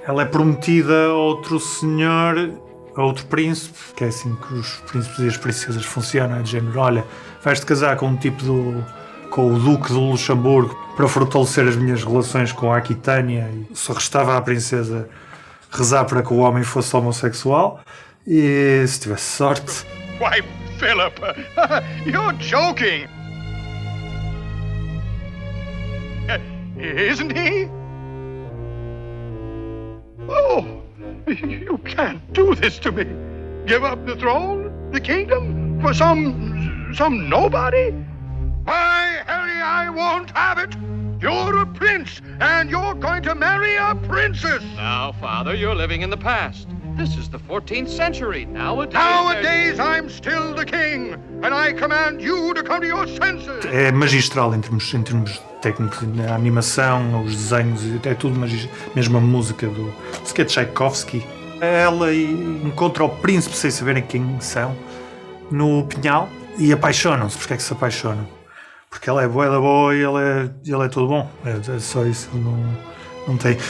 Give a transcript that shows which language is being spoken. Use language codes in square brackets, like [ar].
[pt] Ela é prometida a outro senhor, a outro príncipe, que é assim que os príncipes e as princesas funcionam, é de género, olha, vais-te casar com um tipo com o Duque de Luxemburgo para fortalecer as minhas relações com a Aquitânia. E só restava à princesa rezar para que o homem fosse homossexual e se tivesse sorte. [en] Why, Philip, you're joking. Isn't he? Oh, you can't do this to me. Give up the throne, the kingdom, for some nobody? Why, Harry, I won't have it. You're a prince, and you're going to marry a princess. Now, Father, you're living in the past. This is the 14th century. Nowadays, I'm still the king, and I command you to come to your senses. [pt] É magistral em termos técnicos, a animação, os desenhos, é tudo magistral. Mesmo a música do Tchaikovsky. Ela encontra o príncipe sem saberem quem são no pinhal e apaixonam-se. Porque é que se apaixonam? Porque ela é boa da boa e ele é todo bom. É só isso, não tem.